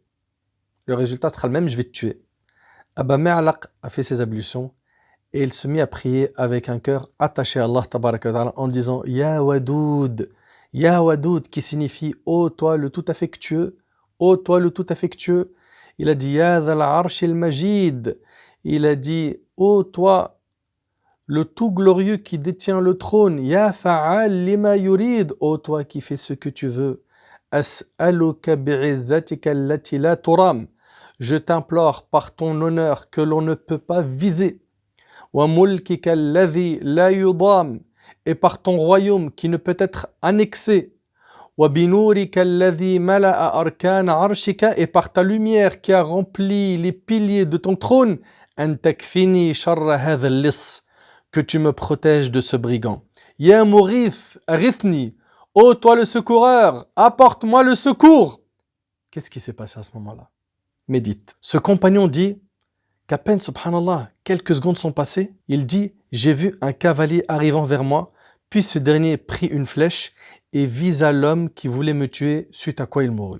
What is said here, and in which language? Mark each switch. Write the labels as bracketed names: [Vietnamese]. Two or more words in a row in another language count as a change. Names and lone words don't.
[French] Le résultat sera le même, je vais te tuer. » Aba Mi'alaq a fait ses ablutions et il se mit à prier avec un cœur attaché à [Arabic] الله تبارك وتعالى [French] en disant « [Arabic] يا ودود [French] » qui signifie « Ô toi le tout affectueux » Ô toi le tout affectueux. Il a dit « [Arabic] يا ذا العرش المجيد [French] » Il a dit « Ô toi le tout glorieux qui détient le trône » [Arabic] يا فعال لما يريد [French] Ô toi qui fais ce que tu veux. [Arabic] أسألك بعزتك التي لا ترام. [French] Je t'implore par ton honneur que l'on ne peut pas viser. [Arabic] وملكك الذي لا يضام. [French] Et par ton royaume qui ne peut être annexé. [Arabic] وَبِنُورِكَ الَّذِي مَلَأَ أَرْكَانَ عَرْشِكَ [French] et par ta lumière qui a rempli les piliers de ton trône, [Arabic] أَن تَكْفِنِي شَرَّ هَذَا اللِّص, [French] que tu me protèges de ce brigand. [Arabic] يا مغيث أغثني, [French] ô toi le secoureur, apporte-moi le secours. Qu'est-ce qui s'est passé à ce moment-là? Médite. Ce compagnon dit qu'à peine, subhanallah, quelques secondes sont passées, il dit, j'ai vu un cavalier arrivant vers moi, puis ce dernier prit une flèche et visa l'homme qui voulait me tuer, suite à quoi il mourut.